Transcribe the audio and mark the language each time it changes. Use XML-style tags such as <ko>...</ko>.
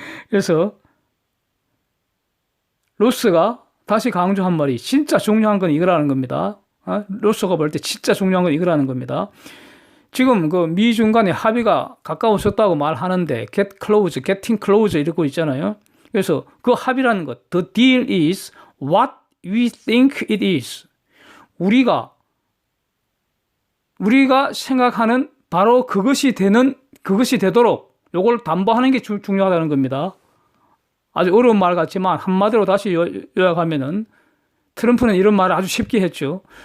<ko>그래서 로스가 다시 강조한 말이 진짜 중요한 건 이거라는 겁니다. 로스가 볼 때 진짜 중요한 건 이거라는 겁니다. 지금 그 미중 간의 합의가 가까워졌다고 말하는데</ko> <en>getting close</en> <ko>이러고 있잖아요. 그래서 그 합의라는 것,</ko> <en>the deal is what we think it is.</en> <ko>우리가 생각하는 바로 그것이 되도록 요걸 담보하는 게 중요하다는 겁니다. 아주 어려운 말 같지만 한마디로 다시 요약하면은 트럼프는 이런 말을 아주 쉽게 했죠.</ko>